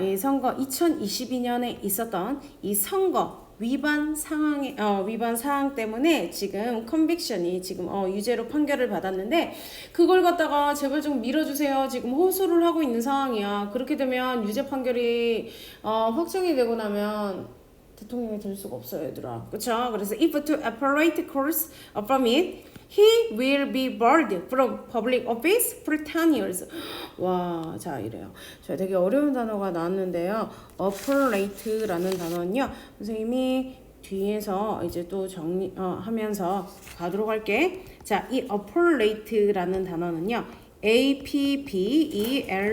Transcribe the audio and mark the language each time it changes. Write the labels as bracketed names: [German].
[Korean] 이 선거 2022년에 있었던 이 선거 위반 사항 때문에 지금 컨빅션이 지금 유죄로 판결을 받았는데 그걸 갖다가 제발 좀 밀어주세요. 지금 호소를 하고 있는 상황이야. 그렇게 되면 유죄 판결이 확정이 되고 나면 대통령이 될 수가 없어요, 얘들아. 그쵸? 그래서 [English] if to appellate courts from it, he will be barred from public office for 10 years. [Korean] 와, 자, 이래요. 자, 되게 어려운 단어가 나왔는데요. appellate라는 단어는요, 선생님이 뒤에서 이제 또 하면서 가도록 할게. 자, 이 appellate라는 단어는요, appellat.